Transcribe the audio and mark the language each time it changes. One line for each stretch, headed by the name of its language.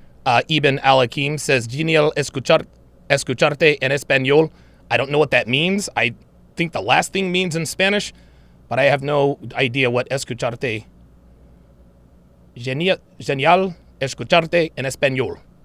Spanish: Ibn Al-Hakim says, genial escucharte en español.
English: I don't know what that means. I think the last thing means in Spanish, but I have no idea what escucharte.
Spanish: Genial escucharte en español.